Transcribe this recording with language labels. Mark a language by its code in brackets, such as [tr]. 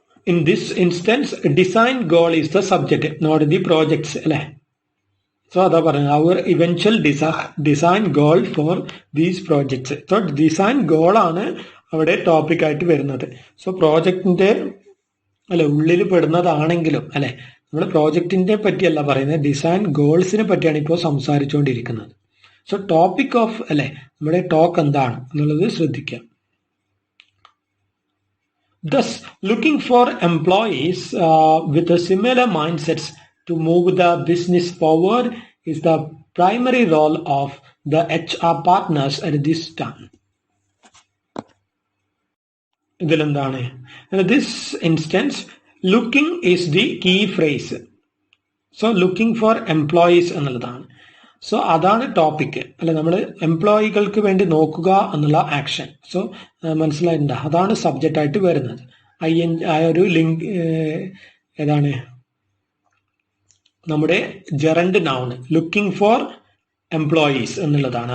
[en] In this instance, design goal is the subject, not the projects. അല്ലേ? So [ml] അതാ പറയുന്നത്, [en] our eventual design goal for these projects. [ml] So design goal ആണ് അവിടെ topic ആയിട്ട് വരുന്നത്. So പ്രോജക്റ്റിന്റെ അല്ലെ ഉള്ളിൽ പെടുന്നതാണെങ്കിലും അല്ലെ, നമ്മൾ പ്രോജക്റ്റിന്റെ പറ്റിയല്ല പറയുന്നത്, ഡിസൈൻ ഗോൾസിനെ പറ്റിയാണ് ഇപ്പോൾ സംസാരിച്ചുകൊണ്ടിരിക്കുന്നത്. സോ ടോപ്പിക് ഓഫ് അല്ലെ നമ്മുടെ ടോക്ക് എന്താണ് എന്നുള്ളത് ശ്രദ്ധിക്കാം. [en] Thus, looking for employees with a similar mindsets to move the business forward is the primary role of the HR partners at this time. ഇതിലെന്താണ്? In this instance, looking is the key phrase. So, looking for employees എന്നുള്ളതാണ്. [ml] So അതാണ് topic അല്ലെ, നമ്മൾ എംപ്ലോയികൾക്ക് വേണ്ടി നോക്കുക എന്നുള്ള action. So മനസ്സിലായിട്ടുണ്ട്, അതാണ് subject ആയിട്ട് വരുന്നത്. ആ ഒരു ലിങ്ക് ഏതാണ്, നമ്മുടെ gerund noun [en] looking for employees [ml] എന്നുള്ളതാണ്.